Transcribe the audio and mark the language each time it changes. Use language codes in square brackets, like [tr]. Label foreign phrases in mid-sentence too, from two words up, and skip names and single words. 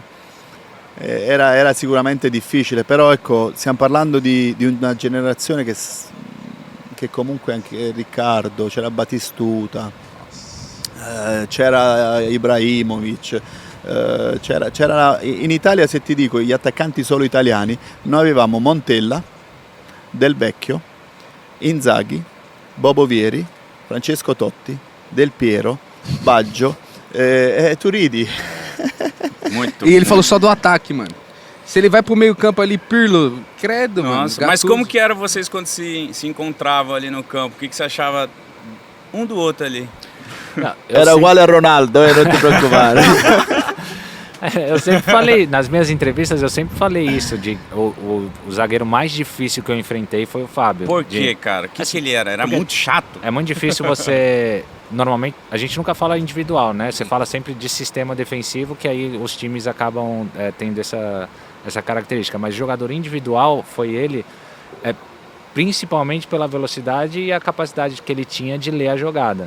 [it] Era sicuramente difficile, però ecco, stiamo parlando di una generazione che comunque anche Riccardo, c'era Batistuta, c'era Ibrahimovic, c'era in Italia, se ti dico gli attaccanti solo italiani, noi avevamo Montella, Del Vecchio, Inzaghi, Bobo Vieri, Francesco Totti, Del Piero, Baggio, tu ridi. [pt] Muito. E ele falou só do ataque, mano. Se ele vai pro meio campo ali, Pirlo, credo, Nossa, mano. mas como que era vocês quando se encontravam ali no campo? O que você achava um do outro ali? Não, [it] Era uguale a Ronaldo, non ti preoccupare. [pt] Eu sempre falei, nas minhas entrevistas eu sempre falei isso, o zagueiro mais difícil que eu enfrentei foi o Fábio. Por quê, cara? O que ele era? Era porque muito chato. É muito difícil você... Normalmente, a gente nunca fala individual, né? Você fala sempre de sistema defensivo, que aí os times acabam tendo essa característica, mas jogador individual foi ele, principalmente pela velocidade e a capacidade que ele tinha de ler a jogada.